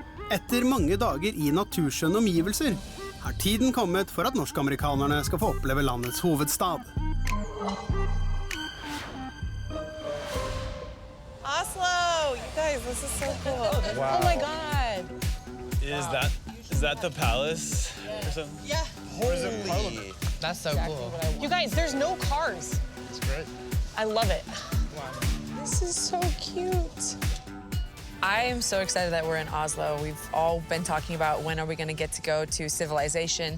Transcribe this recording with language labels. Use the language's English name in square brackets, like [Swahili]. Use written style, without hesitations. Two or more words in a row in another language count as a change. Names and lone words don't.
[Norwegian] Etter mange dager i naturskjønne omgivelser har tiden kommet for at norsk-amerikanerne skal få oppleve landets hovedstad. Oslo! [English] You guys, this is so cool. Wow. Oh my God. Is that the palace or something? Yeah. Holy. That's so cool. You guys, there's no cars. It's great. I love it. Wow. This is so cute. I am so excited that we're in Oslo. We've all been talking about when are we gonna get to go to civilization.